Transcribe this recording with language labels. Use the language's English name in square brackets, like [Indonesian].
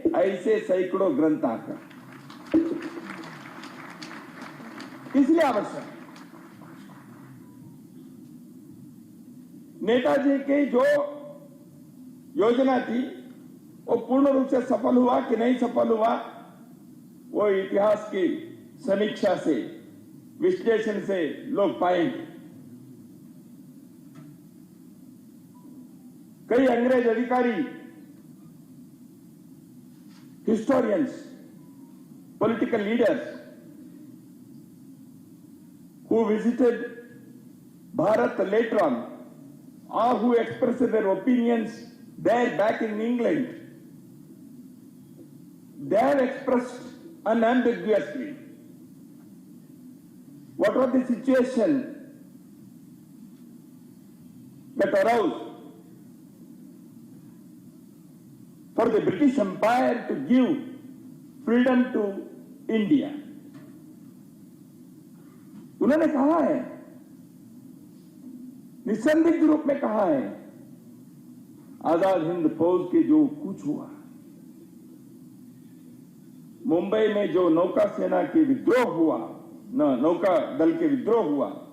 [Hindi] ऐसे सैकड़ों ग्रंथ आकर इसलिए आवश्यक, नेताजी की जो योजना थी वो पूर्ण रूप से सफल हुआ कि नहीं सफल हुआ, वो इतिहास की समीक्षा से, विश्लेषण से लोग पाएंगे। कई अंग्रेज अधिकारी, historians, political leaders [English] who visited Bharat later on, or who expressed their opinions there back in England, they have expressed unambiguously what was the situation that arose for the British Empire to give freedom to India. [Hindi] उन्होंने कहा है, निसंदिग्ध रूप में कहा है, आजाद हिंद फौज के जो कुछ हुआ, मुंबई में जो नौका सेना के विद्रोह हुआ, नौका दल के विद्रोह हुआ,